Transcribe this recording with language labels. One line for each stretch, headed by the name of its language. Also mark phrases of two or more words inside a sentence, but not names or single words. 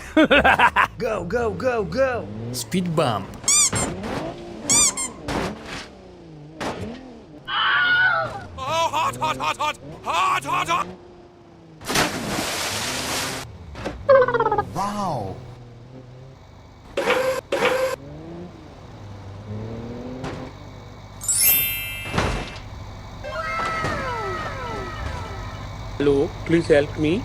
English: Go, go, go, go! Speed bump. Oh, hot, hot, hot, hot! Hot, hot, hot! Wow. Hello, please help me.